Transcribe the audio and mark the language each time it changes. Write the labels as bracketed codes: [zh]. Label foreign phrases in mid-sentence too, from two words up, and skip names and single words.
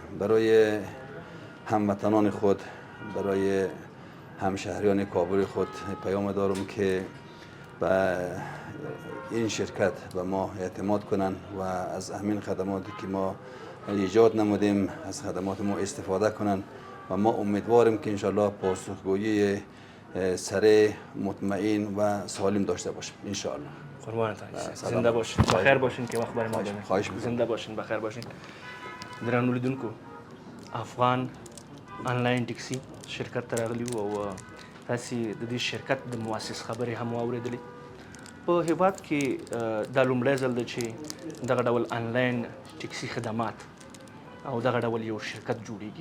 [fa] برای هموطنان خود، برای همشهریان کابل خود پیام دارم که به این شرکت به ما اعتماد کنن و از همین خدماتی که ما ایجاد نمودیم از خدمات ما استفاده کنن و ما امیدواریم که انشالله پاسخگویی سریع، مطمئن و سالم داشته باشیم انشالله. قربانتان، زنده باشین، بخیر باشین که وقت برای ما دادین. خواهش می‌کنم. زنده باشین، بخیر باشین. [ps] درنو لیدونکو، افغان آنلاین ټیکسي شرکت ته راغلي وو او تاسې د دې شرکت د مؤسس خبرې هم واورېدلې. په هیواد کې دا لومړی ځل ده چې دغه ډول آنلاین ټیکسي خدمات او دغه ډول یو شرکت جوړیږي.